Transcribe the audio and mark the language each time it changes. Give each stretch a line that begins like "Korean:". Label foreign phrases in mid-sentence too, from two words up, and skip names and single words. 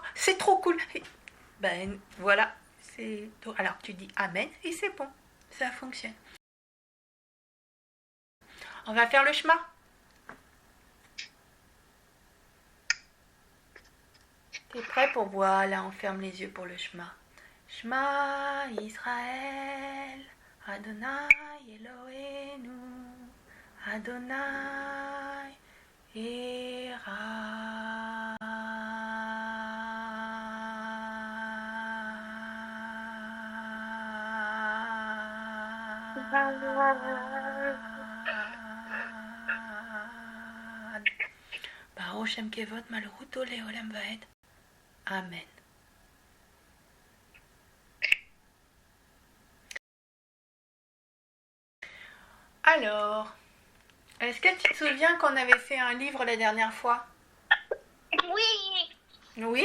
French: C'est trop cool. Ben voilà, c'est. Alors tu dis Amen et c'est bon, ça fonctionne. On va faire le chemin. T'es prêt pour voilà, on ferme les yeux pour le Shema.
Hebrew: שמע ישראל, אדוני אלוהינו, אדוני אחד. ברוך שם כבוד מלכותו לעולם ועד.
French: Amen. Alors, est-ce que tu te souviens qu'on avait fait un livre la dernière fois? Oui. Oui?